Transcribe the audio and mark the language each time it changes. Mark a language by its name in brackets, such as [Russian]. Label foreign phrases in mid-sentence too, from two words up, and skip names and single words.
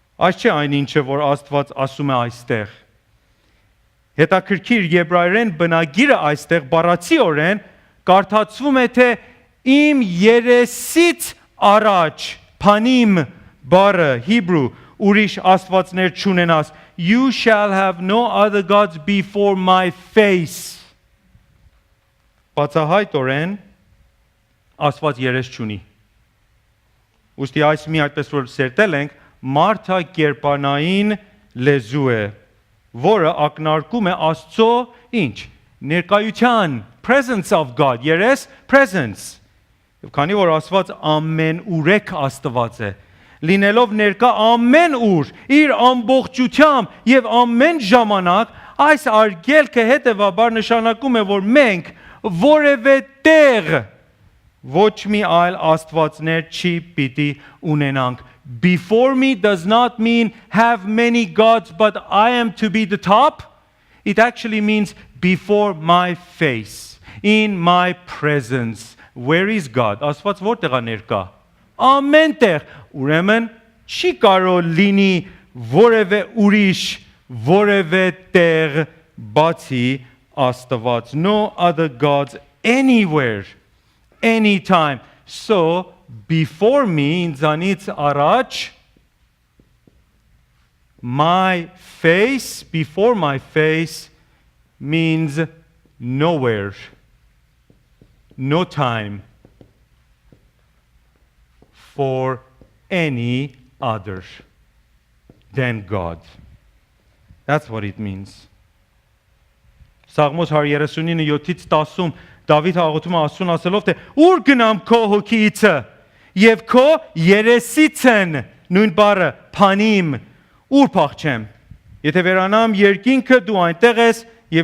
[Armenian] Այս չէ այն ինչը, որ Աստված ասում է այստեղ։ Հետաքրքիր եբրայերեն բնագիրը այստեղ բառացիորեն կարդացվում է թե իմ երեսից առաջ, փանիմ բառը Hebrew ուրիշ աստվածներ չունենաս, [English] you shall have no other gods before my face։ [Armenian] Բացահայտորեն Աստված երես չունի։ Ուստի այս մի այդպես որ սերտել ենք, մարդակերպանային լեզու է, որը ակնարկում է Աստծո ինչ? Ներկայության, [English] presence of God, [Armenian] երես, presence։ Եվ քանի որ Աստված ամեն ուրեք Աստված է, լինելով ներկա ամեն ուր, իր ամբողջությամբ եւ ամեն ժամանակ, այս արգելքը հետեւաբար նշանակում է, որ մենք որևէ տեղ ոչ մի այլ աստվածներ չի պիտի ունենանք։ [English] Before me does not mean have many gods, but I am to be the top. It actually means before my face, in my presence. Where is God? [Armenian] Աստված որտեղ է ներկա։ Ամեն տեղ։ Ուրեմն չի կարող լինի որևէ ուրիշ, որևէ տեղ բացի Աստված, [English] no other gods anywhere, anytime. So, before me, [Armenian] ինձանից առաջ, [English] my face, before my face, means nowhere, no time for any other than God. That's what it means. [Armenian] Սաղմոս 139:7-ից 10 Դավիթ աղոթում է Աստծուն ասելով թե ուր գնամ քո հոգիիցը եւ քո երեսից են նույն բառը փանիմ ուր փախչեմ եթե վերանամ երկինքը դու այնտեղ ես եւ